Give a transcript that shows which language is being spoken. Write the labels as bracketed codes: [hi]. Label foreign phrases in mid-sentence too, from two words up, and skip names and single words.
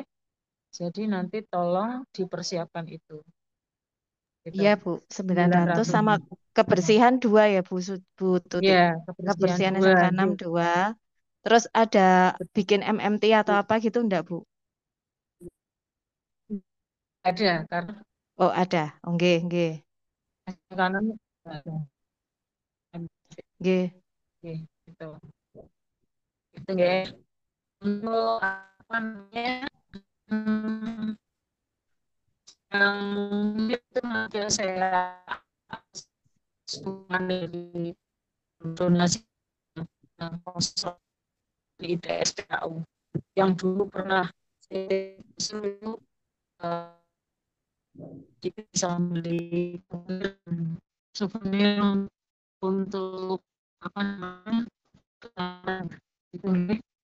[id] Jadi nanti tolong dipersiapkan itu, gitu. Iya Bu, 900 900. sama Nah, kebersihan 2 ya Bu Tuti. ya, kebersihan Kebersihan 2. SMK 6 2. Terus ada bikin MMT atau apa gitu enggak Bu? Ada karena Oh ada, oh, nggih, nggih, kanan ada. nggih. Oke, gitu. Itu nggih. Untuk apa namanya? Hmm, yang itu nanti saya sumbangan dari donasi yang sponsor di ITS PKU yang dulu pernah saya suruh bisa beli souvenir untuk apa namanya itu nih.